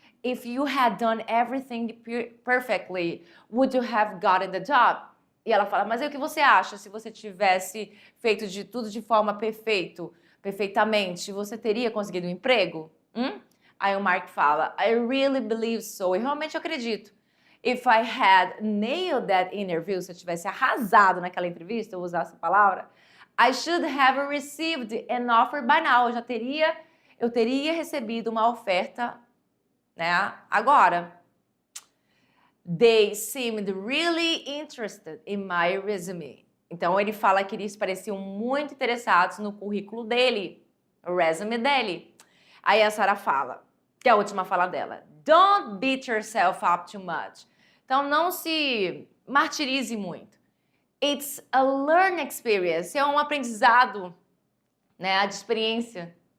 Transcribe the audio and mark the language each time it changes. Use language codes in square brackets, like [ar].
[en] If you had done everything perfectly, would you have gotten the job? [pt] E ela fala, mas aí o que você acha? Se você tivesse feito de tudo de forma perfeitamente, você teria conseguido um emprego? Aí o Mark fala, [en] I really believe so. [pt] Eu realmente acredito. [en] If I had nailed that interview, [pt] se eu tivesse arrasado naquela entrevista, eu vou usar essa palavra, [en] I should have received an offer by now. [pt] Eu teria recebido uma oferta, né, agora. [en] They seemed really interested in my resume. [pt] Então ele fala que eles pareciam muito interessados no currículo dele, o resume dele. Aí a Sarah fala, que é a última fala dela, [en] don't beat yourself up too much. [pt] Então não se martirize muito. [en] It's a learning experience, [pt] é um aprendizado, né, de experiência.